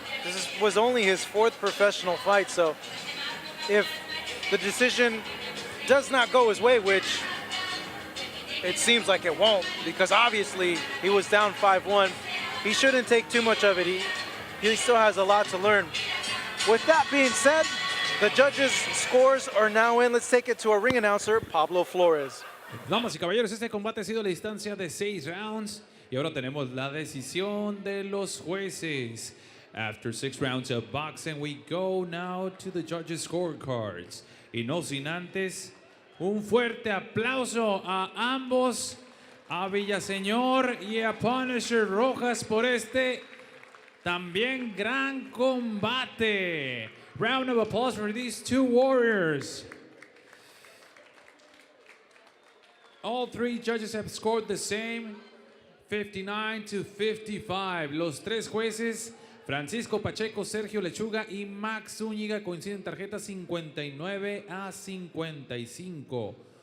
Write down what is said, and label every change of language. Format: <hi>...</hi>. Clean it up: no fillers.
<en>This was only his 4th professional fight, so if the decision does not go his way, which it seems like it won't, because obviously he was down 5-1, he shouldn't take too much of it. He still has a lot to learn. With that being said, the judges' scores are now in. Let's take it to our ring announcer, Pablo Flores.</en> <es>Damas y caballeros, este combate ha sido la distancia de 6 rounds y ahora tenemos la decisión de los jueces.</es> <en>After 6 rounds of boxing, we go now to the judges' scorecards.</en> <es>Y no sin antes Un fuerte aplauso a ambos, a Villaseñor y a Punisher Rojas por este también gran combate.</es> <en>Round of applause for these two warriors. All three judges have scored the same, 59-55.</en> <es>Los tres jueces, Francisco Pacheco, Sergio Lechuga y Max Zúñiga, coinciden en tarjetas 59-55.</es>